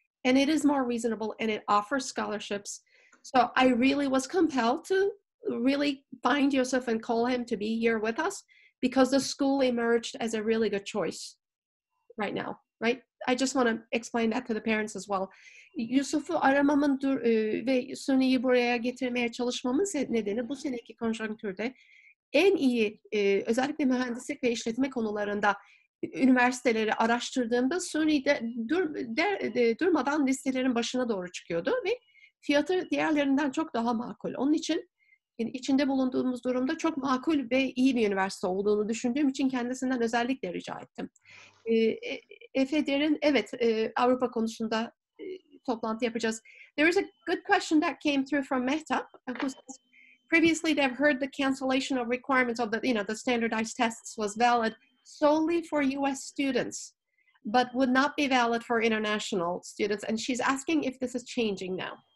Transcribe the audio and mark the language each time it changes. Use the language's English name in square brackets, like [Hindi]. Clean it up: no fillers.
[English] And it is more reasonable and it offers scholarships. So I really was compelled to really find Yusuf and call him to be here with us because the school emerged as a really good choice right now, right? I just want to explain that to the parents as well. [Turkish] Yusuf'u aramamın ve SUNY'yi buraya getirmeye çalışmamın nedeni bu seneki konjonktürde en iyi özellikle mühendislik ve işletme konularında üniversiteleri araştırdığımda SUNY'de durmadan listelerin başına doğru çıkıyordu ve fiyatı diğerlerinden çok daha makul. Onun için içinde bulunduğumuz durumda çok makul ve iyi bir üniversite olduğunu düşündüğüm için kendisinden özellikle rica ettim. Efe Derin, evet, Avrupa konusunda toplantı yapacağız. [English] There is a good question that came through from Mehta, who says, previously they've heard the cancellation of requirements of the standardized tests was valid solely for US students, but would not be valid for international students. And she's asking if this is changing now.